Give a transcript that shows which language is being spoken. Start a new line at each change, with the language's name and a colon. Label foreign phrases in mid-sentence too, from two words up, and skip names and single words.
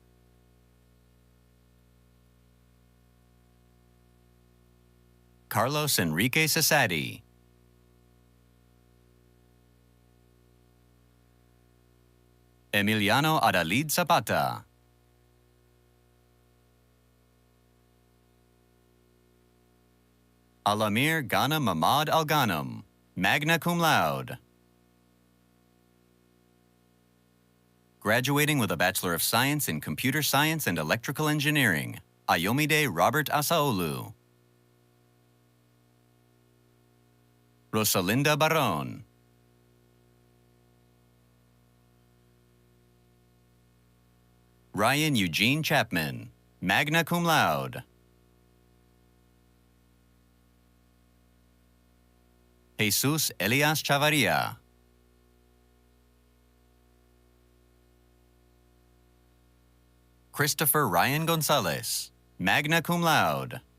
English: Carlos Enrique Cesati. Emiliano Adalid Zapata. Alamir Ghana Mamad Al Ghanem,
Latin: magna cum laude.
English: Graduating with a Bachelor of Science in Computer Science and Electrical Engineering, Ayomide Robert Asaolu. Rosalinda Barron. Ryan Eugene Chapman,
Latin: magna cum laude.
English: Jesus Elias Chavarria. Christopher Ryan Gonzalez,
Latin: magna cum laude.